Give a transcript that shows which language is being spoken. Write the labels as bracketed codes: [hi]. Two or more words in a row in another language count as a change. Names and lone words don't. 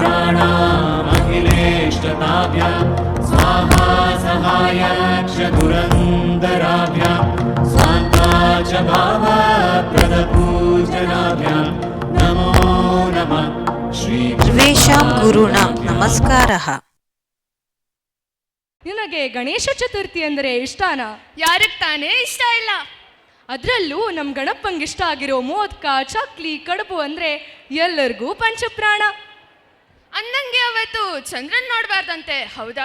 [sa] अखिलेष्टताभ्यां स्वाहा सहायक्ष धुरन्धराभ्यां स्वान्ता च भावप्रदपूजनाभ्यां नमो नमः श्री सर्वेषां गुरूणां नमस्कारः. [kn] ನಿನಗೆ ಗಣೇಶ ಚತುರ್ಥಿ ಅಂದರೆ ಇಷ್ಟನಾ? ಯಾರಿಗೆ ತಾನೇ ಇಷ್ಟ ಇಲ್ಲ? ಅದರಲ್ಲೂ ನಮ್ಮ ಗಣಪಂಗೆ ಇಷ್ಟ ಆಗಿರೋ ಮೋದಕ, ಚಕ್ಲಿ, ಕಡುಬು ಅಂದರೆ ಎಲ್ಲರಿಗೂ ಪಂಚಪ್ರಾಣ. ಅಂದಂಗೆ ಅವತ್ತು ಚಂದ್ರನ್ ನೋಡಬಾರ್ದಂತೆ, ಹೌದಾ?